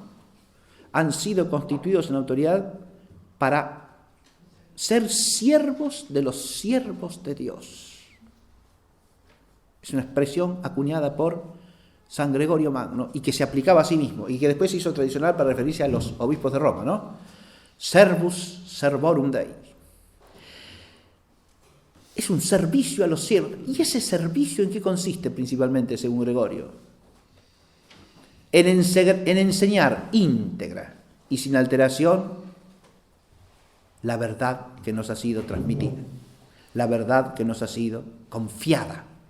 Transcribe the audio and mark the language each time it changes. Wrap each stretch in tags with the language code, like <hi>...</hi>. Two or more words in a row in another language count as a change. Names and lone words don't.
<es>Han sido constituidos en autoridad para ser siervos de los siervos de Dios. Es una expresión acuñada por San Gregorio Magno y que se aplicaba a sí mismo y que después se hizo tradicional para referirse a los obispos de Roma, ¿no?</es> <la>Servus servorum Dei.</la> <es>Es un servicio a los siervos. ¿Y ese servicio en qué consiste principalmente, según Gregorio? En enseñar íntegra y sin alteración la verdad que nos ha sido transmitida, la verdad que nos ha sido confiada.</es>